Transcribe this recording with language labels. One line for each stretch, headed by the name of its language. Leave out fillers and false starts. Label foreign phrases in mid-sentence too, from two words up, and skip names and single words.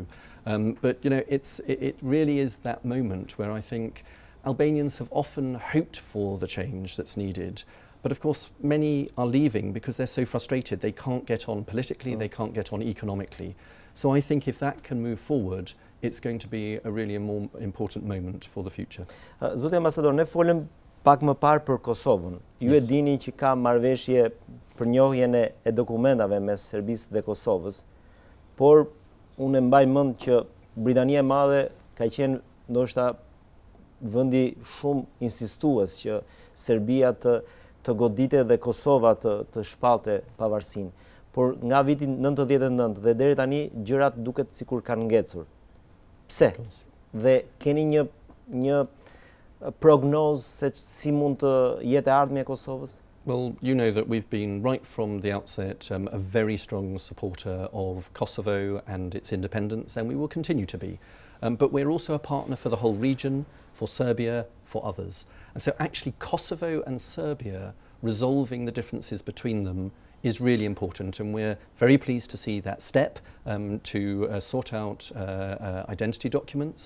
English: But you know, it really is that moment where I think Albanians have often hoped for the change that's needed. But of course, many are leaving because they're so frustrated. They can't get on politically, they can't get on economically. So I think if that can move forward, it's going to be a really more important moment for the future.
Albanian: Zoti ambasador, ne folëm pak më parë për Kosovën. Ju e dini që ka marrëveshje për njohjen e dokumentave mes Serbisë dhe Kosovës, por unë mbaj mend që Britania e Madhe ka qenë ndoshta vendi shumë insistues që Serbia të godite dhe Kosova të shpalte pavarësinë. Por nga viti 99 dhe deri tani gjërat duket sikur kanë ngecur. Pse? Dhe keni një prognozë se si mund të jetë ardhmja e Kosovës?
English: Well, you know that we've been right from the outset a very strong supporter of Kosovo and its independence, and we will continue to be. But we're also a partner for the whole region, for Serbia, for others. And so actually Kosovo and Serbia resolving the differences between them is really important, and we're very pleased to see that step to sort out identity documents.